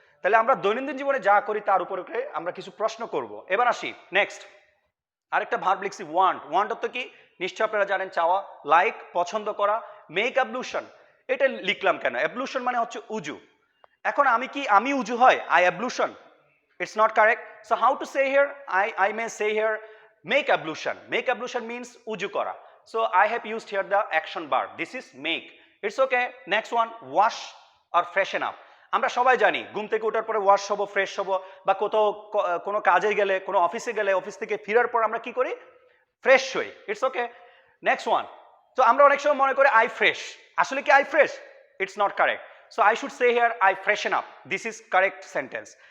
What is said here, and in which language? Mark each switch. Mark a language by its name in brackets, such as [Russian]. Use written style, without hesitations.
[Bangla] তাহলে আমরা দৈনন্দিন জীবনে যা করি তার উপরে আমরা কিছু প্রশ্ন করব। এবার আসি নেক্সট, আরেকটা ভার্ব লিখছি ওয়ান্ট। ওয়ান্ট অর্থ কি নিশ্চয় আপনারা জানেন, চাওয়া, লাইক পছন্দ করা। মেক অ্যাবলুশন, এটা লিখলাম কেন? অ্যাবলুশন মানে হচ্ছে উজু। এখন আমি উজু হয়, [English] I ablution, it's not correct. So how to say here? I may say here make ablution. Make ablution means uju kora. So I have used here the action verb. This is make. It's okay. Next one, wash or freshen up. [Bangla] আমরা সবাই জানি ঘুম থেকে ওঠার পরে wash হবো, fresh হবো, বা কোথাও কোনো কাজে গেলে, কোনো অফিসে গেলে, অফিস থেকে ফেরার পর আমরা কি করি? ফ্রেশ হই। [English] It's okay. [Bangla] নেক্সট ওয়ান, তো আমরা অনেক সময় মনে করি আই ফ্রেশ, আসলে কি I fresh? [English] It's not correct. So I should say here I freshen up. This is correct sentence.